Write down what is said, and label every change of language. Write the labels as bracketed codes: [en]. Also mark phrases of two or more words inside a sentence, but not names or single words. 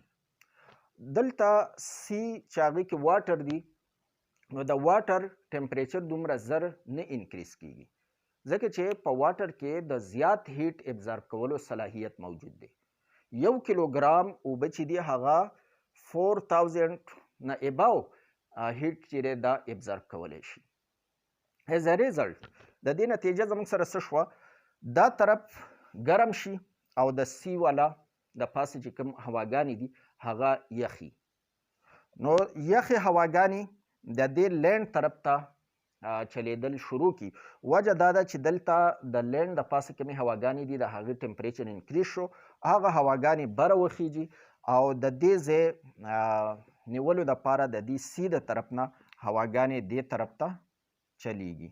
[ps] دلته سی چې هغې کې واټر دی، نو د [en] water temperature [ps] دومره زر نه انکریز کیږي، ځکه چې په واټر کې د زیات [en] heat absorb [ps] کولو صلاحیت موجود دی. 1 کیلوګرام اوبه چې دی هغه 4000 نه [en] above heat [ps] چې دی دا ابزارب کولی شي. [en] as a result [ps] د دې نتیجه زموږ سره څه شوه، دا طرف ګرم شي او د سی والا د پاسه چې کوم هواګانې دي هغه یخي. نو یخې هواګانې د دې لینډ طرف ته چلیدل شروع کی. وجه دا ده چې دلته د لینډ د پاسه کومې هواګانې دي د هغې [en] temperature increase [ps] شو، هغه هواګانې بره وخیږي او د دې ځای نیولو دپاره د دې سی د طرف نه هواګانې دې طرف ته چلیږي.